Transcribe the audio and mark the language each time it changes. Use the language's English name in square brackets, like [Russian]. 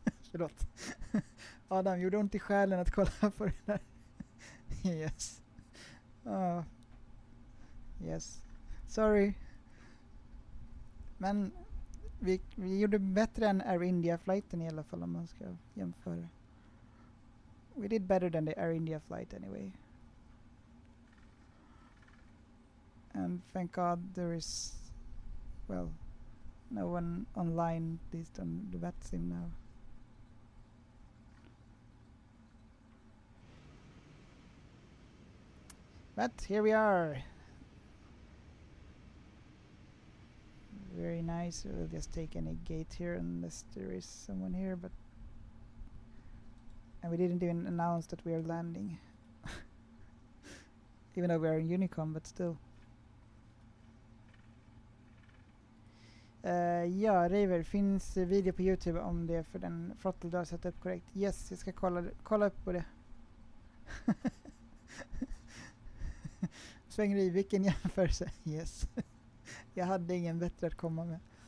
[Swedish] Förlåt. Adam, gjorde ont i själen att kolla på det där. Yes. Yes. Sorry. Men vi gjorde bättre än Air India-flighten i alla fall om man ska jämföra. [English] We did better than the Air India flight anyway. And thank God there is, well, no one online, at least on the VATSIM now. But here we are. Very nice. We'll just take any gate here unless there is someone here, but... And we didn't even announce that we are landing. Even though we are in Unicom, but still. [Swedish] Ja, River, finns video på YouTube om det för den throttle du har satt upp korrekt? Yes, jag ska kolla upp på det. Svängeri, vilken jämförelse? Yes. Jag hade ingen bättre att komma med.